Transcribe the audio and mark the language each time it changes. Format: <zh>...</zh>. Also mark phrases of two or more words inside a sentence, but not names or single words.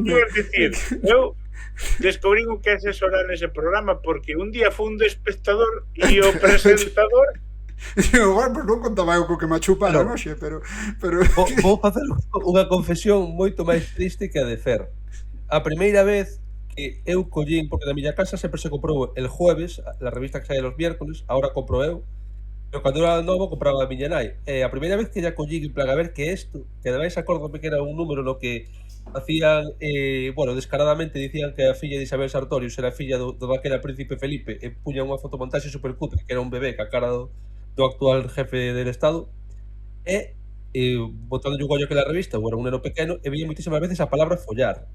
<gl>Eu descubrín o que é sexo oral nese programa porque un día fui un espectador e o presentador</gl> <es>Bueno, pues</es> <gl>non contaba eu co que me chuparon, Claro. oxe, pero Vou facer unha confesión moito máis triste que a de Fer. A primeira vez que eu collín, porque na miña casa sempre se comprou</gl> <es>el jueves, la revista</es> <gl>que sae</gl> <es>los miércoles,</es> <gl>ahora compro eu, pero cando era novo compraba a miña nai. E a primeira vez que ya collín,</gl> <es>en plan,</es> <gl>a ver que isto, que ademais acórdome que era un número no que hacían, bueno, descaradamente dicían que a filla de Isabel Sartorius era filla do daquela príncipe Felipe, e puñan unha fotomontaxe supercutre, que era un bebé ca cara do actual</gl> <es>jefe del Estado,</es> <gl>e botando un ollo aquela revista, ou era un neno pequeno, e veía moitísimas veces a palabra follar.</gl>